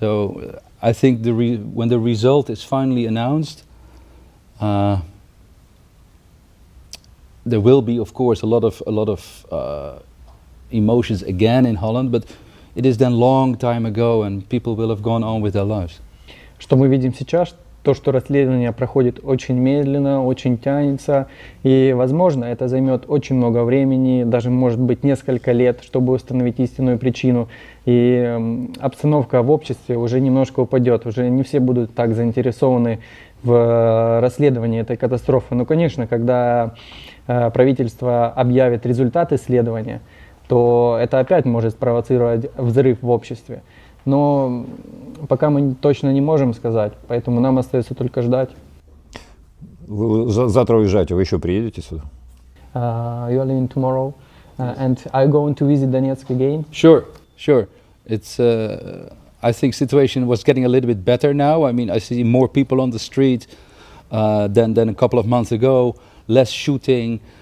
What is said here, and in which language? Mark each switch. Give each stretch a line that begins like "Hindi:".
English: So I think when the result is finally announced, there will be, of course, a lot of emotions again in Holland, but it is then long time ago, and people will have gone on with their lives.
Russian: Что мы видим сейчас, то, что расследование проходит очень медленно, очень тянется, и, возможно, это займет очень много времени, даже, может быть, несколько лет, чтобы установить истинную причину, и обстановка в обществе уже немножко упадет, уже не все будут так заинтересованы в расследовании этой катастрофы. Но, конечно, когда правительство объявит результаты исследования, то это опять может спровоцировать взрыв в обществе. Но пока мы точно не можем сказать, поэтому нам остается только ждать. Вы завтра уезжаете, вы еще приедете сюда?
English: You are leaving tomorrow, and are you going to visit Donetsk again? Sure. It's I think situation was getting a little bit better now. I mean, I see more people on the street than a couple of months ago. Less shooting.